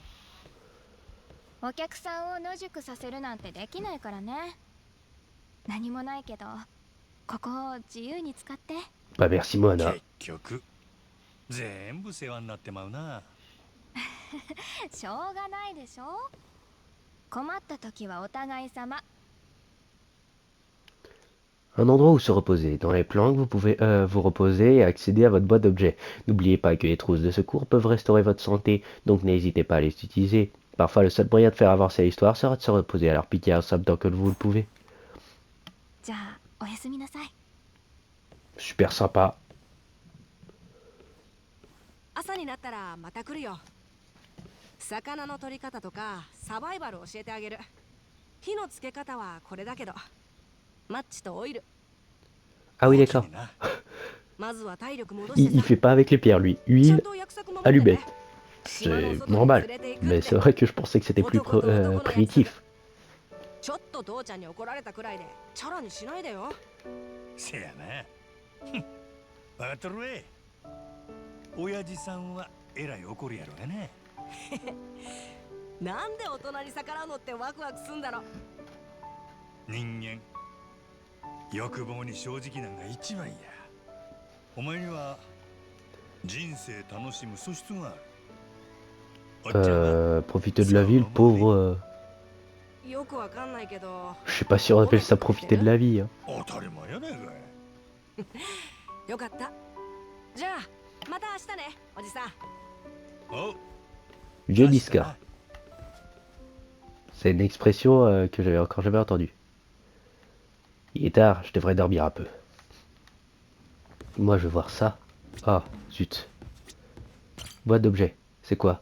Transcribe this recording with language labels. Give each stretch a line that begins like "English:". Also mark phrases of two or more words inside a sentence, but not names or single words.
Japanese: お客さんを野宿させるなんてできないからね。何もないけどここを自由に使って。
French: Bah merci Moana.
Japanese: 結局全部世話になってまうな。しょうがないでしょ。困った時はお互い様。
French: Un endroit où se reposer. Dans les planques, vous pouvez vous reposer et accéder à votre boîte d'objets. N'oubliez pas que les trousses de secours peuvent restaurer votre santé, donc n'hésitez pas à les utiliser. Parfois, le seul moyen de faire avancer l'histoire sera de se reposer, alors piquez un sable tant que vous le pouvez.
Japanese: じゃあおやすみなさい。
French: Super sympa.
Japanese: 朝になったらまた来るよ。魚の取り方とかサバイバル教えてあげる。火のつけ方はこれだけど、マッチとオイル。
French: Ah oui, d'accord.
Japanese: まずは体力戻して
French: Il
Japanese: さ。
French: fait pas avec les pierres, lui.
Japanese: ちゃん
French: Huile,
Japanese: と約束守ってね。
French: allumette.
Japanese: 島の
French: C'est
Japanese: 外に
French: normal.
Japanese: 連れて行くって。
French: Mais c'est vrai que je pensais que c'était plus primitif.
Japanese: ちょっと父ちゃんに怒られたくらいでチャラにしないでよ。せやな。分かっとるわ。親父さんはえらい怒るやろがね。なんで大人に逆らうのってワクワクすんだろ。人間欲望に正直なんが一番や。お前には人生楽しむ素質がある。
French: Profiter de la vie, le pauvre.
Japanese: よくわかんないけど
French: Je sais pas si on appelle ça profiter de la vie. Hein.
Japanese: 当たり前やねんかい。よかったじゃあまた明日ねおじさんお
French: Vieux Niska. C'est une expression que j'avais encore jamais entendue. Il est tard, je devrais dormir un peu. Moi, je veux voir ça. Ah, zut. Boîte d'objets. C'est quoi?